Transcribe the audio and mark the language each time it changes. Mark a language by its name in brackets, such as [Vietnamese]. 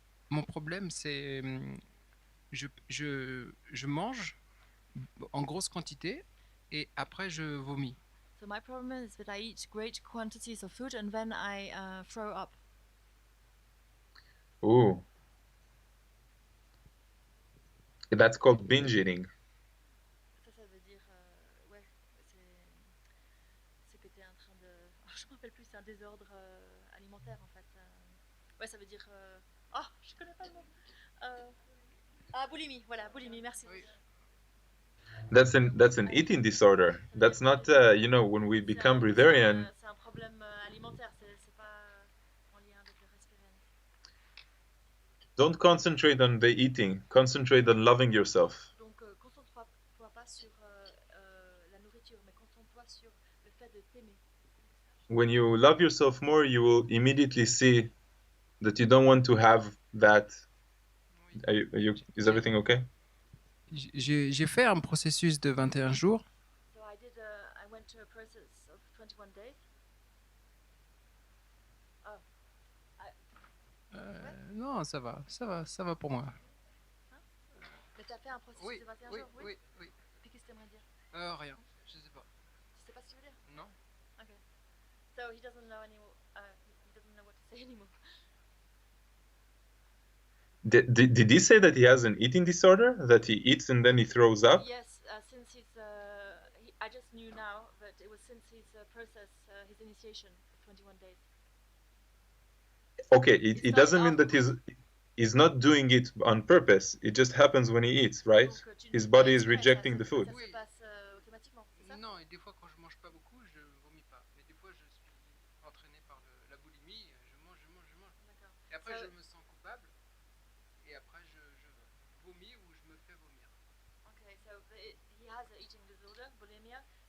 [French] Mon problème, c'est je mange en grosse quantité et après je vomis. [English] So my problem is that I eat great quantities of food and then I throw up. Ooh. That's called binge eating. [French] Ça veut dire, ouais, c'est que tu es en train de... Oh, je me rappelle plus, c'est un désordre alimentaire en fait. Ouais, ça veut dire... Oh, je connais pas le mot. Boulimie, voilà, boulimie, merci. Oui. [English] That's an eating disorder. That's not, when we become breatharian. [French] C'est un problème alimentaire, c'est pas en lien avec le Breatharian. [English] Don't concentrate on the eating. Concentrate on loving yourself. [French] Donc, concentre-toi pas sur la nourriture, mais concentre-toi sur le fait de t'aimer. [English] When you love yourself more, you will immediately see that you don't want to have that. Is everything okay? [French] J'ai fait un processus de 21 jours. [English] So I went to a process of 21 days. [French] Non, ça va pour moi. Hein? Mais tu as fait un processus de 21 jours, oui? Oui. Puis qu'est-ce que tu aimerais dire? Rien, je sais pas. Tu sais pas ce que tu veux dire? Non. [English] Okay. So he doesn't know anymore. He doesn't know what to say anymore. Did he say that he has an eating disorder? That he eats and then he throws up? Yes, since I just knew now that it was since his process, his initiation of 21 days. Okay, it doesn't mean that he's not doing it on purpose. It just happens when he eats, right? His body is rejecting the food. [French] Ça se passe automatiquement, c'est ça? Non, et des fois quand je mange pas beaucoup, je vomis pas. Mais des fois je suis entraîné par la boulimie, je mange. D'accord. Et après je me sens coupable. Et après je vomis ou je me fais vomir. [English] Okay, so he has an eating disorder, bulimia.